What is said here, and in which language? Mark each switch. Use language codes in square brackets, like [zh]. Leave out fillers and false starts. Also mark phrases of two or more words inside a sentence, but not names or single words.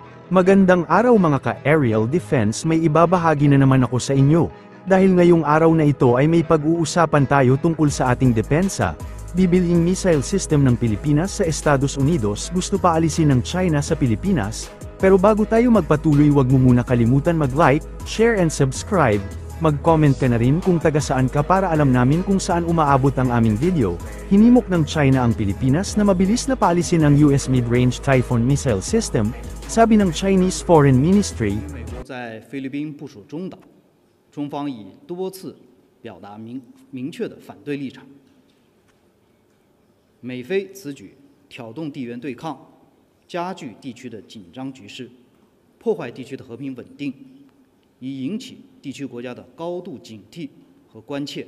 [tl] Magandang araw mga ka- [en] aerial defense, [tl] may ibabahagi na naman ako sa inyo. Dahil ngayong araw na ito ay may pag-uusapan tayo tungkol sa ating depensa. Bibilhing missile system ng Pilipinas sa Estados Unidos gusto pa alisin ng China sa Pilipinas. Pero bago tayo magpatuloy, wag mo muna kalimutan mag- [en] like, share and subscribe. [tl] Mag-comment ka na rin kung taga saan ka para alam namin kung saan umaabot ang aming video. Hinimok ng China ang Pilipinas na mabilis na paalisin ang US Mid-Range Typhoon Missile System, sabi ng Chinese Foreign Ministry. [zh] 美国在菲律宾部署中岛，中方已多次表达明确的反对立场。美菲此举挑动地缘对抗，加剧地区的紧张局势，破坏地区的和平稳定，已引起地区国家的高度警惕和关切。